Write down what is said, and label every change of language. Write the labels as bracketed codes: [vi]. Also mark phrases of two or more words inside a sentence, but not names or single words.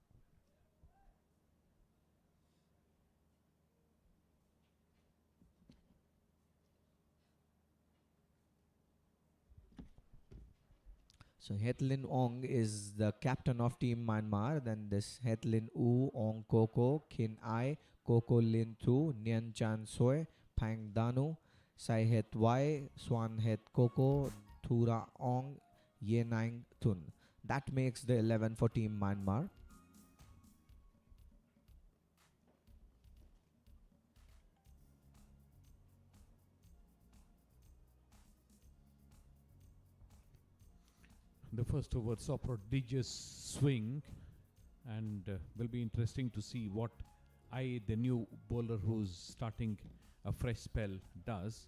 [en] So Hetlin Ong is the captain of Team Myanmar. Then this Hetlin U, Ong Koko, Kin Ai, Koko Lin Tu, Nyan Chan Soy, Pang Danu, Sai Het Wai, Swan Het Koko, Thura Ong, Yenang Tun. That makes the 11 for Team Myanmar. The first over saw prodigious swing, and will be interesting to see what the new bowler who's starting a fresh spell, does.